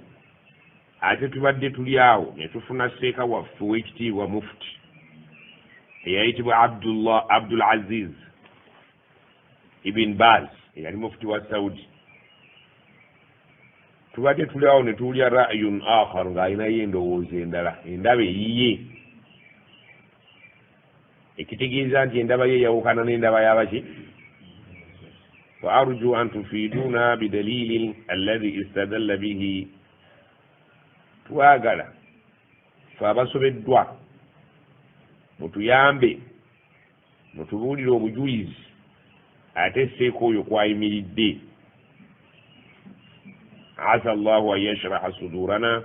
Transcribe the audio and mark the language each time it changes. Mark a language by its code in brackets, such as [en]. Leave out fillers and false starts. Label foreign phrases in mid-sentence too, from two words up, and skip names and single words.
[lg] Ate tubadde tuli awo ne tufuna seeka waffe w'ekitiibwa mufti eyayitibwa Abdul Aziz ibn Baz eyali mufti wa Saudi. Tubadde tuli awo ne tuwulya [ar] رأي آخر [lg] ng'alinayo endowooza endala, endaba eyiye, ekitegeeza nti endaba ye yawukana n'endaba y'abaki. [ar] وأرجو أن تفيدونا بالدليل الذي استدل به. [lg] Twagala fe abasobeddwa mutuyambe mutubuulire obujulizi ate seeko oyo kwayimiridde. [ar] عسى الله أن يشرح صدورنا.